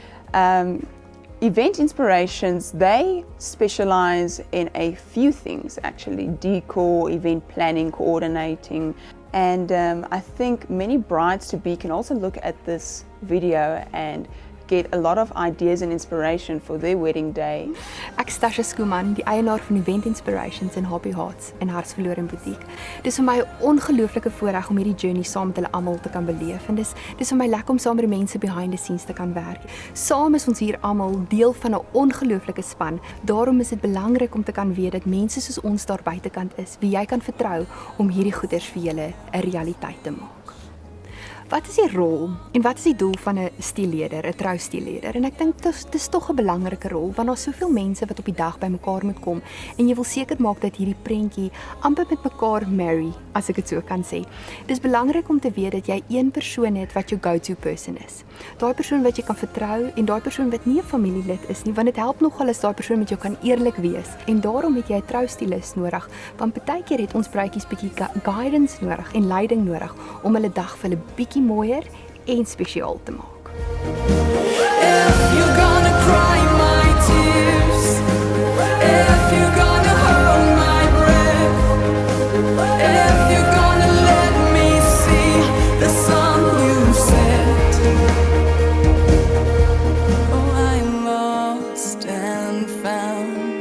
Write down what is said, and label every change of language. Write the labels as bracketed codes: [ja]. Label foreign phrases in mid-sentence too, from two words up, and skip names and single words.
[en] Event Inspirations, they specialize in a few things, actually: decor, event planning, coordinating. And I think many brides-to-be can also look at this video and get a lot of ideas and inspiration for their wedding day. [af] Ek is Tasha Skuman, die eienaar van Event Inspirations en Happy Hearts en Hartsverlore Boutique. Dis vir my 'n ongelooflike voorreg om hierdie journey saam met hulle almal te kan beleef, en dis vir my lekker om saam met die mense [en] behind the scenes [af] te kan werk. Saam is ons hier almal deel van 'n ongelooflike span. Daarom is dit belangrik om te kan weet dat mense soos ons daar buitekant is, wie jy kan vertrou om hierdie goeders vir julle 'n realiteit te maak. Wat is die rol en wat is die doel van 'n stielleder, 'n troustielleder? En ek dink dit is tog 'n belangrike rol, want daar's soveel mense wat op die dag bymekaar moet kom, en jy wil seker maak dat hierdie prentjie amper met mekaar marry, as ek dit so kan sê. Dis belangrik om te weet dat jy een persoon het wat jou [en] go-to person [af] is. Daai persoon wat jy kan vertrou, en daai persoon wat nie 'n familielid is nie, want dit help nogal as daai persoon met jou kan eerlik wees. En daarom het jy 'n troustielist nodig, want partykeer het ons bruidjies bietjie guidance nodig en leiding nodig om hulle dag vir hulle bietjie mooier en spesiaal te maak. [en] If you're gonna cry my tears, if you're gonna hold my breath, if you're gonna let me see the sun you set. Oh, I'm lost and found.